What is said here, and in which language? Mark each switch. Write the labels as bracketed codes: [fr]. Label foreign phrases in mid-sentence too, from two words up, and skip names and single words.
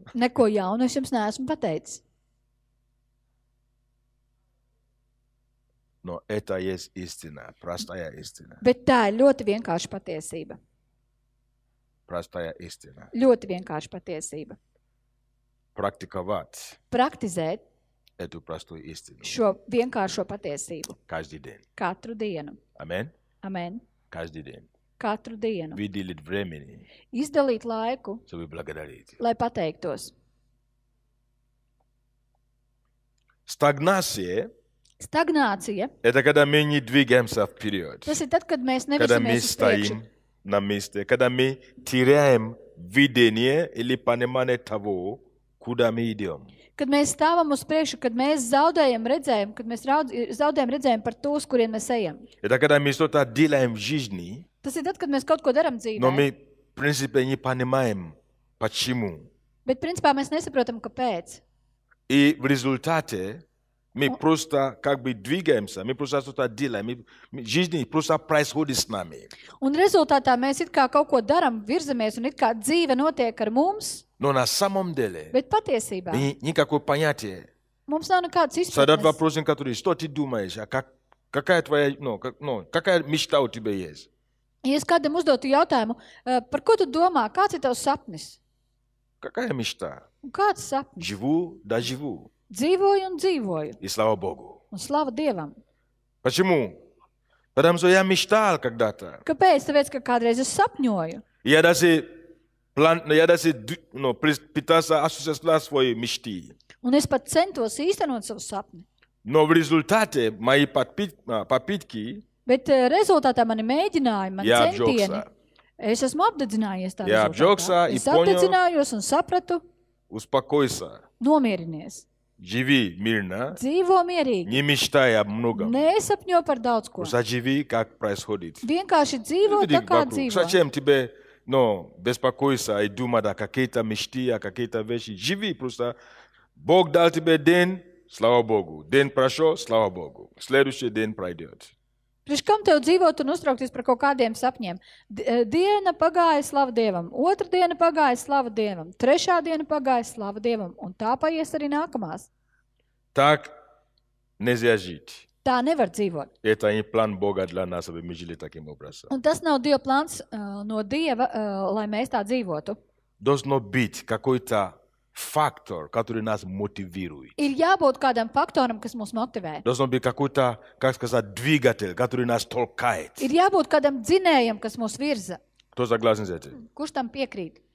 [lv] Neko jaunu es jums neesmu pateicis. [ru] Но это есть истина, простая истина. [lv] Bet tā ir ļoti vienkārša patiesība. [ru] Простая истина. [lv] Ļoti vienkārša patiesība. [ru] Практиковать [lv] Praktizēt [ru] эту простую истину [lv] šo vienkāršo patiesību [ru] каждый день. [lv] katru dienu. [ru] Amen. [lv] Amen. [ru] Каждый день. [lv] Katru dienu. [ru] Выделить времени, [lv] Izdalīt laiku, [ru] чтобы благодарить. [lv] lai pateiktos. [ru] Стагнация [lv] Stagnācija, [ru] – это когда мы не двигаемся вперед. [lv] tas ir tad, kad mēs [ru] Когда мы [lv] nevirzamies uz priekšu. [ru] стоим на месте, когда мы теряем видение или понимание того, куда мы идем. [lv] Kad mēs stāvam uz priekšu, kad mēs zaudējam redzējumu, kad mēs zaudējam redzējumu par to, uz kurien mēs ejam. [ru] Это когда мы что-то делаем в жизни, [lv] Tas ir tad, kad mēs kaut ko darām [ru] но [lv] dzīvē, [ru] мы, в принципе, не понимаем, почему. [lv] bet principā mēs nesaprotam, kāpēc. [ru] И в результате мы просто как бы двигаемся, мы просто что-то делаем, жизнь просто происходит с нами. [lv] Un rezultātā mēs it kā kaut ko darām, virzamies un it kā dzīve notiek ar mums, [ru] Но на самом деле [lv] bet patiesībā [ru] никакого понятия. [lv] mums nav nekādas [ru] Задать [lv] izpratnes. [ru] вопрос, который, что ты думаешь, а какая твоя, какая мечта у тебя есть? [lv] Ja es kādam uzdotu jautājumu, par ko tu domā, kāds ir tavs sapnis? [ru] Какая мечта? [lv] Un kāds sapnis? [ru] Живу, да живу. [lv] Dzīvoju un dzīvoju. [ru] И слава Богу. [lv] Un slava Dievam. [ru] Почему? Потому что я мечтал когда-то. [lv] Kāpēc? Tāpēc, ka kādreiz es sapņoju. [ru] Я даже пытался осуществлять свои мечты. [lv] Un es pat centos īstenot savu sapni. [ru] Но в результате мои попытки [lv] Bet rezultātā mani mēģinājumi, mani [ru] я [lv] centieni, [ru] обжегся. [lv] es esmu apdedzinājies tā Jā, apžogsa, rezultātā. Es [ru] и понял. [lv] apdedzinājos un sapratu, [ru] Успокойся. [lv] nomierinies. [ru] Живи мирно. [lv] Dzīvo mierīgi. [ru] Не мечтай о многом. [lv] Nesapņo par daudz ko. [ru] Просто живи, как происходит. [lv] Vienkārši dzīvo [ru] Види [lv] tā kā [ru] вокруг. [lv] dzīvo. [ru] Зачем тебе беспокойся и думать о какие-то мечты, о какие-то вещи? Живи просто. Бог дал тебе день, слава Богу. День прошел, слава Богу. Следующий день пройдет. [lv] Priekš kam tev dzīvot un uztraukties par kaut kādiem sapņiem? Diena pagāja, slava Dievam. Otra diena pagāja, slava Dievam. Trešā diena pagāja, slava Dievam. Un tā paies arī nākamās. [ru] Так нельзя жить. [lv] Tā nevar dzīvot. [ru] Это не план Бога для нас, чтобы мы жили таким образом. [lv] Un tas nav Dieva plāns no Dieva, lai mēs tā dzīvotu. [ru] Должно быть какой-то фактор, который нас мотивирует. [lv] Ir jābūt kādam faktoram, kas mūs motivē. [ru] Должно быть какой-то, как сказать, двигатель, который нас толкает. [lv] Ir jābūt kādam dzinējam, kas mūs virza. [ru] Кто согласен с этим? [lv] Kurš tam piekrīt?